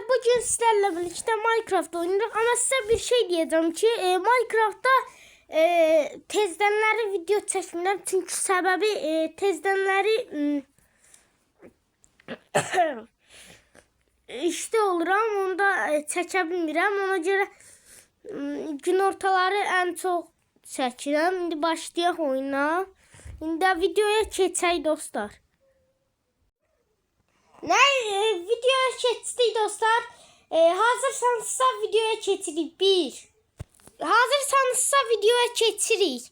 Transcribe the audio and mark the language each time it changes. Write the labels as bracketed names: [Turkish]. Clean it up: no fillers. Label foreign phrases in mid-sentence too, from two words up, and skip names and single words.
[Turkish] Bugün sizlerle birlikte Minecraft oynuyoruz. Ama size bir şey diyeceğim ki Minecraft'ta tezdenleri video çekmirəm. Çünkü sebebi tezdenleri işte oluram. [Azerbaijani] Onu da çəkə bilmirəm. Ona göre gün ortaları en çok çəkirəm. İndi başlayaq oyuna. İndi videoya keçək dostlar. Videoya keçdik dostlar. Hazırsanızsa videoya keçirik. 1. Hazırsanızsa videoya keçirik.